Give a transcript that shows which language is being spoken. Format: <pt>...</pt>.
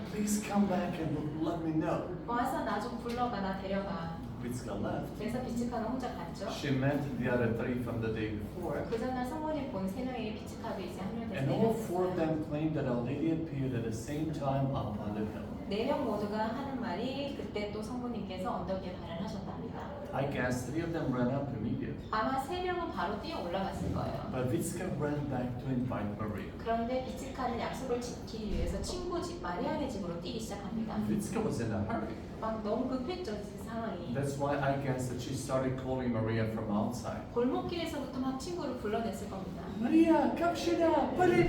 <en>please come back and let me know.</en> <ko>와서 나 좀 불러가, 나 데려가.</ko> <en>Vitska left.</en> <ko>그래서 비츠카는 혼자 갔죠.</ko> <en>She met the other three from the day before,</en> <ko>그 전날 성모님 본 3명의 비츠카도 이제</ko> <en>and all four of</en> <ko>합류됐어요.</ko> <en>them claimed that Our Lady appeared at the same time up on the hill.</en> <ko>4명 모두가 하는 말이 그때 또 성모님께서 언덕 위에 발현하셨답니다.</ko> <en>I guess three of them ran up immediately,</en> <ko>아마 3명은 바로 뛰어 올라갔을 거예요.</ko> <en>but Vitska ran back to invite Maria.</en> <ko>그런데 비츠카는 약속을 지키기 위해서 친구 집 마리아네 집으로 뛰기 시작합니다.</ko> <en>Vitska was in a hurry.</en> <ko>막 너무 급했죠, 그 상황이.</ko> <en>That's why I guess that she started calling Maria from outside.</en> <ko>골목길에서부터 막 친구를 불러냈을 겁니다. Maria, 갑시다, 빨리.</ko>